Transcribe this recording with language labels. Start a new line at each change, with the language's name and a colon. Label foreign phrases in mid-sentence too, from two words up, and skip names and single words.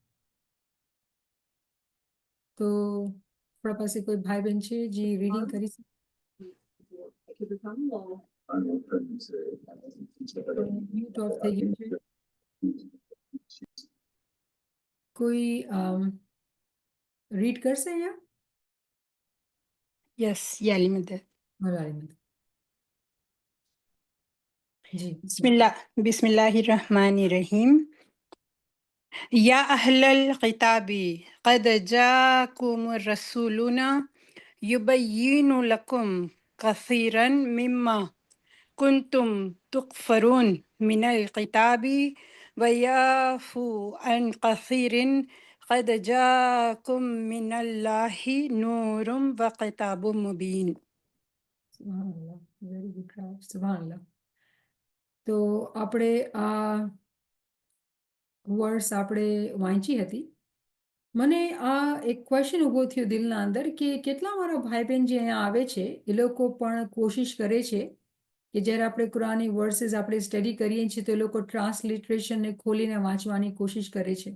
Gujarati: તો આપણા પાસે કોઈ ભાઈ બહેન છે જે રીડિંગ કરી શકે? મ્યુટ ઓફ થઈ ગયું છે. કોઈ રીડ કરશે અહીંયા? Yes, يا المدة. જી
Arabic: بسم الله الرحمن الرحيم. يا أهل الكتاب قد جاءكم رسولنا يبين لكم كثيرا مما كنتم تكفرون من الكتاب ويعفو عن كثير قد جاءكم من الله نور وكتاب مبين.
Gujarati: સુભાનઅલ્લાહ,
English: very good.
Gujarati: સુભાનઅલ્લાહ. તો આપણે આ વર્ડ્સ આપણે વાંચી હતી. મને આ એક ક્વેશ્ચન ઊભો થયો દિલના અંદર કે કેટલા મારા ભાઈ બહેન જે અહીંયા આવે છે એ લોકો પણ કોશિશ કરે છે કે જ્યારે આપણે કુરાની વર્सेस આપણે સ્ટડી કરીએ છીએ તો એ લોકો ટ્રાન્સલિટરેશનને ખોલીને વાંચવાની કોશિશ કરે છે.